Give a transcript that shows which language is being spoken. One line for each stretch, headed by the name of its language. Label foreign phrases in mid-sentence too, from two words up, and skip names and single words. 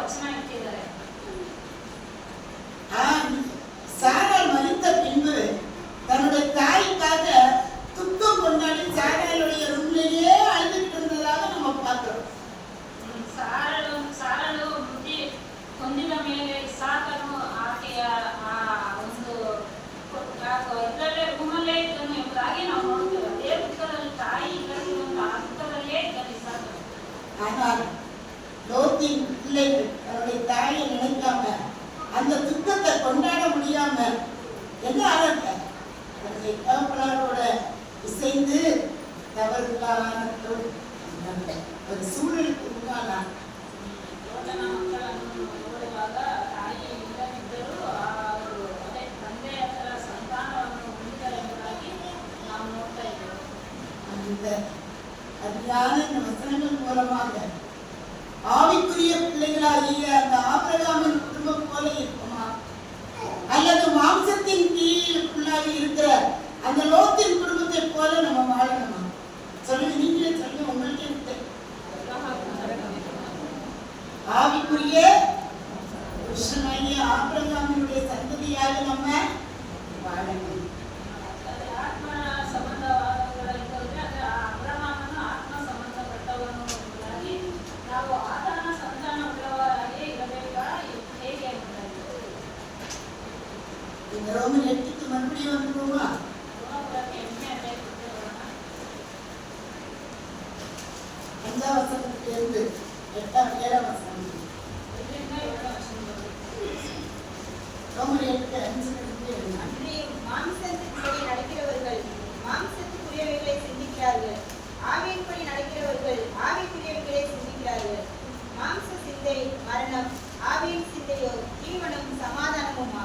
Kannada: ಇಟ್ಟಿದ್ದಾರೆ.
Tamil: சாராள் மரித்த பின்பு தன்னுடைய தாய்க்காக துக்கம் கொண்டாடி சாராளுடைய ரூம்லேயே அழுதுட்டு இருந்ததாக நம்ம பார்க்கிறோம்.
Kannada: ಸಾರಳು ಬುದ್ಧಿ ಹೊಂದಿದ ಮೇಲೆ ಇಸಾಕನು ಆಕೆಯ ಒಂದು ಇದರಲ್ಲೇ ರೂಮಲ್ಲೇ ಇದ್ದನು ಎಂಬುದಾಗಿ ನಾವು ನೋಡ್ತೇವೆ. ಅದೇ ದುಃಖದಲ್ಲಿ ತಾಯಿ ಇಲ್ಲದೆ ಒಂದು ಆ ದುಃಖದಲ್ಲೇ ಇದ್ದನು ಇಸಾಕನು.
Tamil: ஆனால் லோத்தின் பிள்ளைகள் தன்னுடைய தாயை நினைக்காம அந்த துக்கத்தை கொண்டாட முடியாம என்ன ஆனாங்க? தன்னுடைய தகப்பனாரோட இசைந்து தவறுகளான ஒரு சூழலுக்கு உண்டானான்.
Kannada: ಯೋಧನ ಮಕ್ಕಳನ್ನು ನೋಡುವಾಗ ತಾಯಿ ಇಲ್ಲದಿದ್ದರೂ ಅವರು ಅದೇ ತಂದೆ ಹತ್ರ ಸಂತಾನವನ್ನು ಹೊಂದಿದ್ದಾರೆ ಎಂಬುದಾಗಿ ನಾವು ನೋಡ್ತಾ ಇದ್ದೇವೆ.
Tamil: அந்த அருமையான இந்த வசனங்கள் மூலமாக ஆவிக்குரிய பிள்ளைகளாகிய அந்த ஆபிரகாமின் குடும்பம் போல இருக்குமா, அல்லது மாம்சத்தின் கீழுக்குள்ளாக இருக்கிற அந்த லோத்தின் குடும்பத்தை போல நம்ம வாழணுமா? சொல்லுங்க, நீங்களே சொல்லுங்க, உங்களுக்கே ஆவிக்குரிய புருஷனாகிய ஆபிரகாமினுடைய சந்ததியாக நம்ம வாழணும்.
Kannada: ಆತ್ಮ ಸಂಬಂಧವಾದವುಗಳಲ್ಲಿ ಹೋದ್ರೆ ಅದು ಅಬ್ರಹಾಮನು ಆತ್ಮ ಸಂಬಂಧಪಟ್ಟವನು ಎಂಬುದಾಗಿ ನಾವು ಆತನ ಸಂತಾನ ಉಳ್ಳವರಾಗಿ ಇರಬೇಕಾ ಹೇಗೆ ಎಂಬುದಾಗಿ
Tamil: இந்த ரோமன் 8க்கு மறுபடியும் வந்துருவோமா?
Kannada: ರೋಮಪುರಕ್ಕೆ 8ನೇ ಅಧ್ಯಾಯಕ್ಕೆ ಬರೋಣ.
Tamil: 5ஆம் வசனத்திலிருந்து 8ஆம் 7ஆம் வசனம்.
Kannada: 5ರಿಂದ 7ನೇ ವಚನದವರೆಗೆ.
Tamil: ரோமன் 8:5 அன்றியும் மாம்சத்தின்படி நடக்கிறவர்கள் மாம்சத்துக்குரியவைகளை சிந்திக்கிறார்கள், ஆவியின்படி நடக்கிறவர்கள் ஆவிக்குரியவைகளை சிந்திக்கிறார்கள். மாம்ச சிந்தை மரணம், ஆவியின் சிந்தையோ ஜீவனும் சமாதானமுமா.